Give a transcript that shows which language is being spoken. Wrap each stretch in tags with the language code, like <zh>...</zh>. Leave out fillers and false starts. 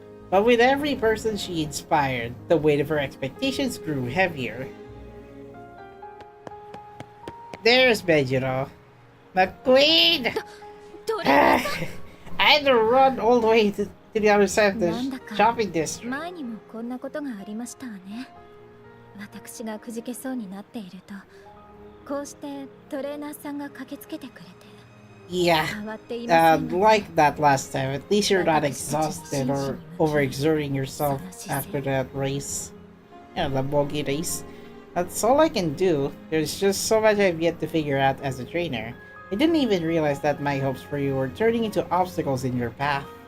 <en>But with every person she inspired, the weight of her expectations grew heavier. There's Mejiro. McQueen! I had to run all the way to the other side of the shopping district.</en> <ja>前にもこんなことがありましたわね。私がくじけそうになっていると、こうしてトレーナーさんが駆けつけてくれて。</ja> <en>Yeah, like that last time. At least you're not exhausted or overexerting yourself after that race. Yeah, the bogey race. That's all I can do. There's just so much I've yet to figure out as a trainer. I didn't even realize that my hopes for you were turning into obstacles in your path.</en>